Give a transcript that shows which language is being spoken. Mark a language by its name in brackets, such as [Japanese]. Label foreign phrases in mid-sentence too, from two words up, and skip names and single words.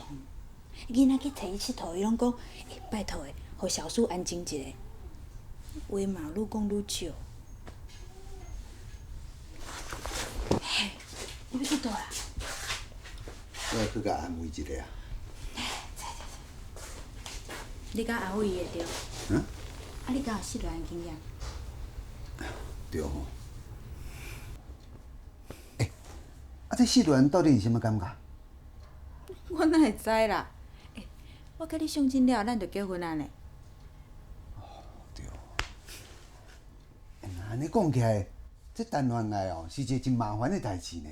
[Min Nan Chinese] 囡仔去摕伊佚佗，伊拢讲，拜托诶，互小叔安静一下。话嘛愈讲愈少。嘿， 去倒啦？我去甲安慰一下啊。你甲安慰伊会着？嗯？啊，你敢有失恋经验？对吼。啊，这失恋到底是什么感觉？我哪会知啦？我甲你相亲了，咱就结婚啊呢。安尼讲起来，这谈恋爱哦，是一个真麻烦的代志呢。